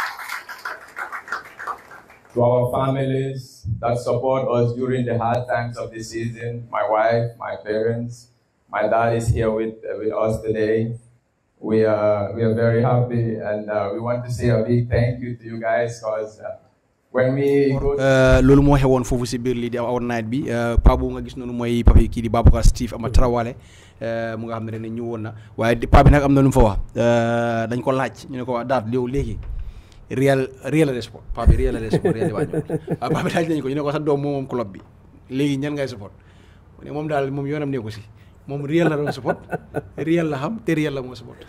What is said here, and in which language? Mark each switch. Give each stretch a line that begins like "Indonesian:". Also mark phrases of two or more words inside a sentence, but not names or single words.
English: To our families that support us during the hard times of the season, my wife, my parents, my dad is here with us today. We are very happy, and we want to say a big thank you to you guys because when we go
Wolof: loolu moo xewoon foofu si biir lii di
English: our night
Wolof: bi pa boobu nga gis noonu mooy papi kii di Babacar Steve ama Tarawale mu nga xam ne ñu woon na waaye pa bi nag am na lu mu fa wax dañ ko laaj ñu ne ko waa daat yow léegi real la sport pa bi real la sport real wañu pa bi laaj nañ ko ñu ne ko sa doom moom club bi léegi ñan ngay support mu ne moom daal moom yoonam ne ko si moom real la doon support real la xam te real la moo support